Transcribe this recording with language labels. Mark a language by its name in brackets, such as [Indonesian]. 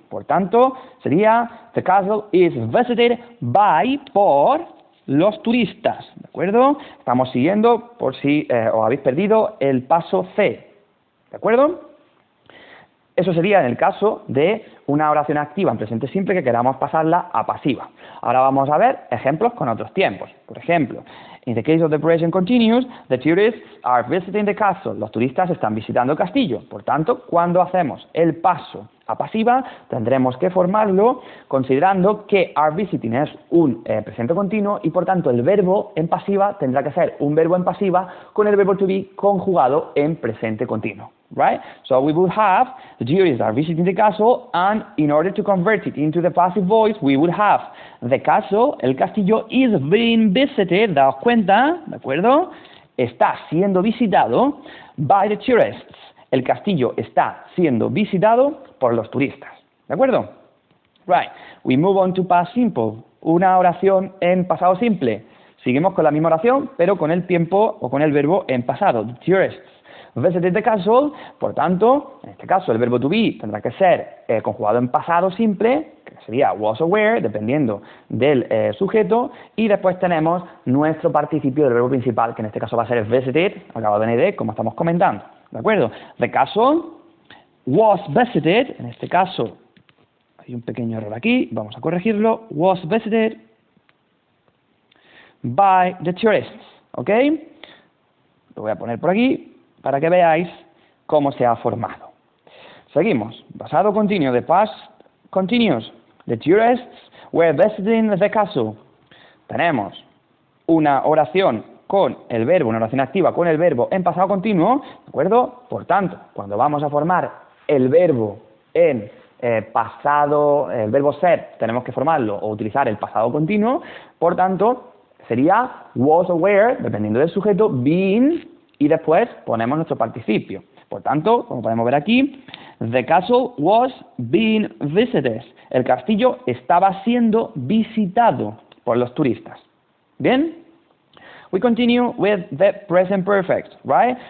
[Spanish] Por tanto, sería [English] the castle is visited by, [Spanish] por los turistas, ¿de acuerdo? Estamos siguiendo, por si os habéis perdido, el paso C, ¿de acuerdo? Eso sería en el caso de una oración activa en presente simple que queramos pasarla a pasiva. Ahora vamos a ver ejemplos con otros tiempos. Por ejemplo, [English] in the case of the present continuous, the tourists are visiting the castle. [Spanish] Los turistas están visitando el castillo. Por tanto, cuando hacemos el paso a pasiva, tendremos que formarlo considerando que are visiting es un presente continuo y por tanto el verbo en pasiva tendrá que ser un verbo en pasiva con el verbo to be conjugado en presente continuo. [English] Right? So we would have the tourists are visiting the castle, and in order to convert it into the passive voice, we would have the castle, [Spanish] el castillo, [English] is being visited, [Spanish] daos cuenta, ¿de acuerdo? Está siendo visitado [English] by the tourists. [Spanish] El castillo está siendo visitado por los turistas, ¿de acuerdo? Right. [English] We move on to past simple, [Spanish] una oración en pasado simple. Seguimos con la misma oración, pero con el tiempo o con el verbo en pasado, [English] the tourists visited the castle. [Spanish] Por tanto, en este caso el verbo to be tendrá que ser conjugado en pasado simple, que sería [English] was or were, [Spanish] dependiendo del sujeto, y después tenemos nuestro participio del verbo principal, que en este caso va a ser visited, acabado en ed, como estamos comentando, ¿de acuerdo? [English] The castle was visited, [Spanish] en este caso hay un pequeño error aquí, vamos a corregirlo, [English] was visited by the tourists, [Spanish] ¿ok? Lo voy a poner por aquí para que veáis cómo se ha formado. Seguimos. Pasado continuo de past continuous. [English] The tourists were visiting the castle. [Spanish] Tenemos una oración con el verbo, una oración activa con el verbo en pasado continuo, ¿de acuerdo? Por tanto, cuando vamos a formar el verbo en pasado, el verbo ser, tenemos que formarlo o utilizar el pasado continuo. Por tanto, sería [English] was or were, [Spanish] dependiendo del sujeto, being, y después ponemos nuestro participio. Por tanto, como podemos ver aquí, [English] the castle was being visited. [Spanish] El castillo estaba siendo visitado por los turistas. ¿Bien? [English] We continue with the present perfect, right?